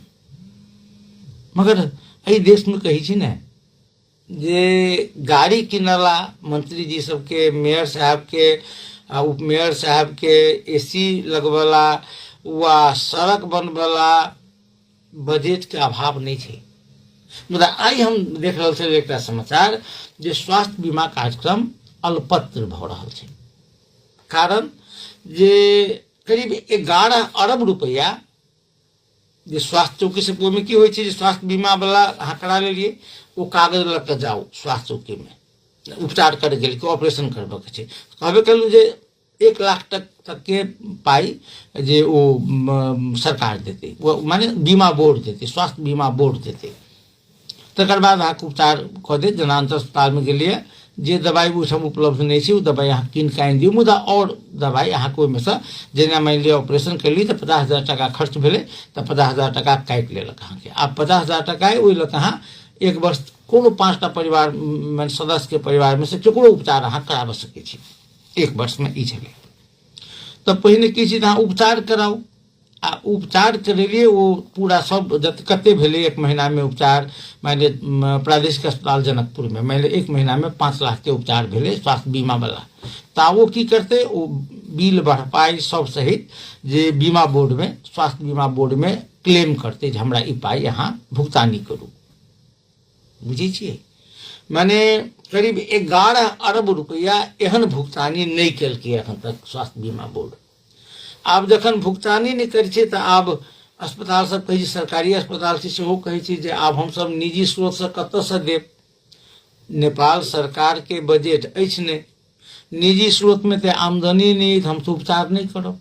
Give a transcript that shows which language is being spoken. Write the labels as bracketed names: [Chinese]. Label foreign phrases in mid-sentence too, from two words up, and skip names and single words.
[Maithili] मगर एहि देश में कही छी ने जे गाड़ी किनला मंत्री जी सबके, मेयर साहब के, उप मेयर साहब के एसी लगवाला वा सड़क बनवाला बजट के अभाव नहीं है। मुदा आई हम देख रहल छल एकटा समाचार जे स्वास्थ्य बीमा कार्यक्रम अल्पत्र भ रहल छै। कारण जे करीब 11 अरब रुपया जे स्वास्थ्य चौकी से में की होइ छै जे स्वास्थ्य बीमा वाला अहाँ करा लेलिए, वो कागज लग के जाओ स्वास्थ्य चौकी में, उपचार करे गेल कि ऑपरेशन करबऽ के छै, कहबे केलहुँ जे 1 लाख तक के पाई जे ओ सरकार देते, वो माने बीमा बोर्ड देते, स्वास्थ्य बीमा बोर्ड देते। तकर बाद अहाँके उपचार कऽ देत, जेना अंतर अस्पतालमे गेलियै जे दवाई ओहिठाम उपलब्ध नहीं छै, ओ दवाई अहाँ कीन कऽ आनि दियौ, मुदा और दवाई अहाँके ओहिमेसँ, जेना मानि लिअ ऑपरेशन कैली तऽ 50,000 टका खर्च भेलै तऽ 50,000 टका काटि लेलक अहाँके। आब 50,000 टका ओहि लऽ कऽ अहाँ 1 वर्ष कोनो 5टा परिवार सदस्य के परिवार में से केकरो उपचार अहाँ कराबऽ सकै छी 1 वर्ष में। ई छलै तऽ पहिने की छै, अहाँ उपचार कराउ, आ उपचार करेलिए वो पूरा सब कते भेले 1 महीना में उपचार, मान लिअ प्रादेशिक अस्पताल जनकपुर में मान लिअ 1 महीना में 5 लाख के उपचार भेले स्वास्थ्य बीमा वाला, ता वो की करते, वो बिल भरपाई सब सहित जे बीमा बोर्ड में, स्वास्थ्य बीमा बोर्ड में क्लेम करते जे हमरा ई पाई अहाँ भुगतानी करू। बुझे छियै, माने करीब 11 अरब रुपया एहन भुगतानी नहीं केलकै अखन तक स्वास्थ्य बीमा बोर्ड। आब जखन भुगतानी नहीं करै छै तऽ आब अस्पताल सब कहै छै, सरकारी अस्पताल छै सेहो कहै छै जे आब हमसब निजी स्रोत से कतऽसँ देब, नेपाल सरकार के बजट अछि नहि, निजी स्रोत में तऽ आमदनी नहीं, हम तो उपचार नहीं करब।